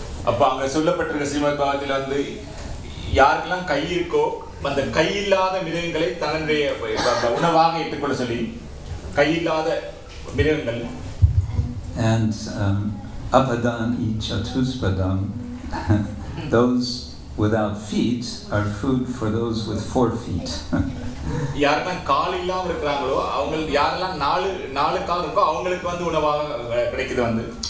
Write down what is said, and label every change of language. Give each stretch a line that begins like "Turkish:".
Tamil: அப்ப அங்க சொல்லப்பட்டிருக்க ஸ்ரீமத் பாகவதத்தில் வந்து யாருக்கெல்லாம் கை இருக்கோ அந்த கையில்லாத மிருகங்களை தன்னுடைய உணவாக ஏற்றுக்கொள்ள சொல்லி கையில்லாத மிருகங்கள்.
English: And
Sanskrit: apadani chatuspadam,
English: those without feet are food for those with 4 feet.
Tamil: யாரெல்லாம் கால் இல்லாம இருக்கிறாங்களோ அவங்க யாரெல்லாம் நாலு கால் இருக்கோ அவங்களுக்கு வந்து உணவாக கிடைக்குது வந்து.